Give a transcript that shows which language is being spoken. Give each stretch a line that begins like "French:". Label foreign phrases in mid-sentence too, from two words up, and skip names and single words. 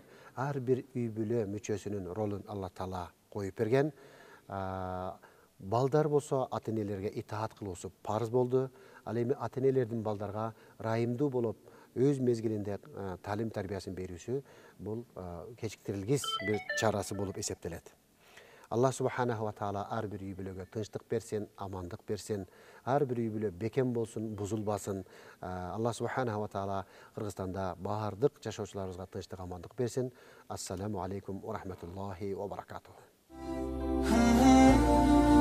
Kyrgyz: Ар бир үй бүлө мүчөсүнүн ролун Алла Таала коюп берген. Балдар болсо ата-энелерге итаат кылуусу парыз болду. Ал эми ата-энелердин балдарга ырайымдуу болуп, өз мезгилинде таалим тарбиясын берүүсү бул кечиктирилгис бир чарасы болуп эсептелет. Аллах
Arabic: سبحانه وتعالى
Kyrgyz: ар бир үй бүлөгө тынчтык берсин, амандык берсин, ар бир үй бүлө бекем болсун, бузулбасын. Аллах
Arabic: سبحانه وتعالى
Kyrgyz: Кыргызстанда баардык жашоочуларыбызга тынчтык, амандык берсин.
Arabic: السلام عليكم ورحمة الله وبركاته.